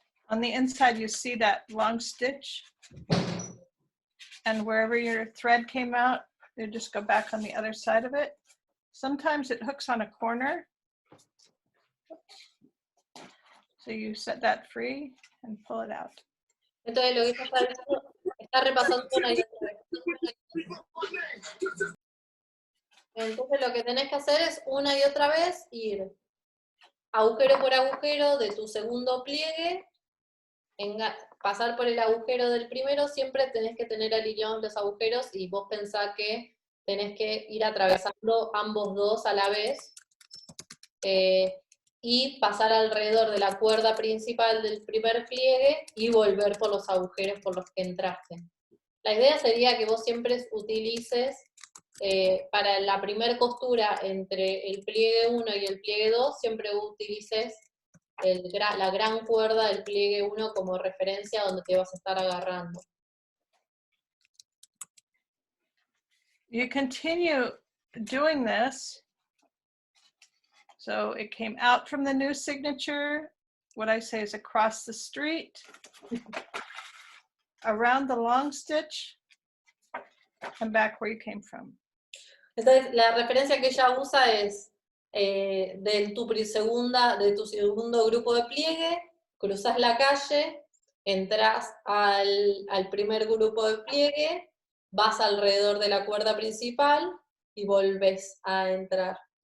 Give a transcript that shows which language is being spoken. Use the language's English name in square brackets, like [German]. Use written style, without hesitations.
[English] On the inside, you see that long stitch, and wherever your thread came out, you just go back on the other side of it. Sometimes it hooks on a corner, so you set that free and pull it out. [Spanish] Entonces lo que está repasando una y otra vez. Entonces lo que tenés que hacer es una y otra vez ir agujero por agujero de tu segundo pliegue, pasar por el agujero del primero, siempre tenés que tener alineados los agujeros y vos pensás que tenés que ir atravesando ambos dos a la vez y pasar alrededor de la cuerda principal del primer pliegue y volver por los agujeros por los que entraste. La idea sería que vos siempre utilices para la primer costura entre el pliegue 1 y el pliegue 2, siempre utilices la gran cuerda del pliegue 1 como referencia donde te vas a estar agarrando. [English] You continue doing this. So it came out from the new signature. What I say is across the street, around the long stitch, and back where you came from. [Spanish] Entonces, la referencia que ella usa es de tu segundo grupo de pliegue, cruzas la calle, entras al primer grupo de pliegue, vas alrededor de la cuerda principal y volvés a entrar.